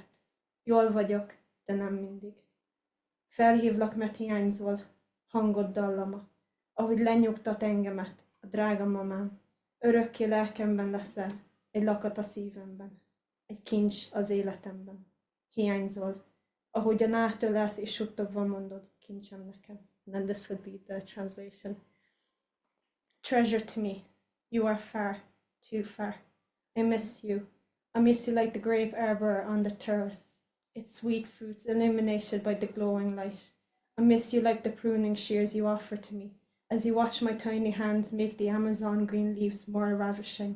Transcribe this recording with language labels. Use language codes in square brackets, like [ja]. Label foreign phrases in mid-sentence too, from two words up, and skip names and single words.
[hu] Jól vagyok, de nem mindig. Felhívlak, mert hiányzol, hangod dallama, ahogy lenyugtat engemet, a drága mamám. Örökké lelkemben leszel, egy lakat a szívemben, egy kincs az életemben. Hiányzol, ahogyan átölelsz és suttogva mondod, kincsem nekem. [en] And then this would be the translation. Treasure to me, you are far, too far. I miss you. I miss you like the grape arbor on the terrace, its sweet fruits illuminated by the glowing light. I miss you like the pruning shears you offer to me, as you watch my tiny hands make the Amazon green leaves more ravishing.